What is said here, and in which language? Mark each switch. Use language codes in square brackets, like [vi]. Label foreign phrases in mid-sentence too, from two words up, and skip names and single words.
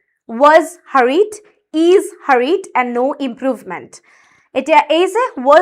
[en] is hurried and no improvement [as] এতিয়া এই যে [en] was